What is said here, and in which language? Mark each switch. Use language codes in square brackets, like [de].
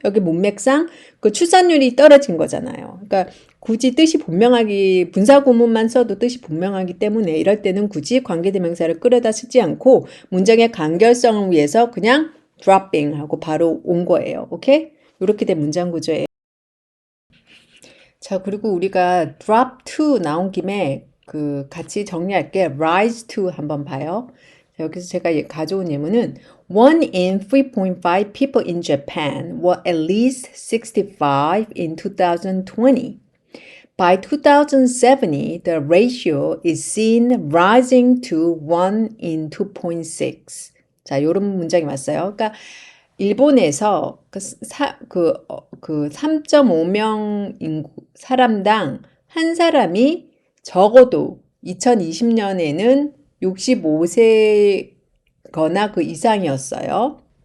[ko] 여기 문맥상 그 출산율이 떨어진 거잖아요. 그러니까 굳이 뜻이 분명하기 분사구문만 써도 뜻이 분명하기 때문에 이럴 때는 굳이 관계대명사를 끌어다 쓰지 않고 문장의 간결성을 위해서 그냥 dropping 하고 바로 온 거예요. 오케이? 이렇게 된 문장 구조예요. 자, 그리고 우리가 drop to 나온 김에 그 같이 정리할게. rise to 한번 봐요. 자, 여기서 제가 가져온 예문은 [en] One in 3.5 people in Japan were at least 65 in 2020. By 2070, the ratio is seen rising to 1 in 2.6. [ko] 자, 요런 문장이 맞아요. 그러니까 일본에서 그 3.5명 인구 사람당 한 사람이 적어도 2020년에는 65세거나 그 이상이었어요.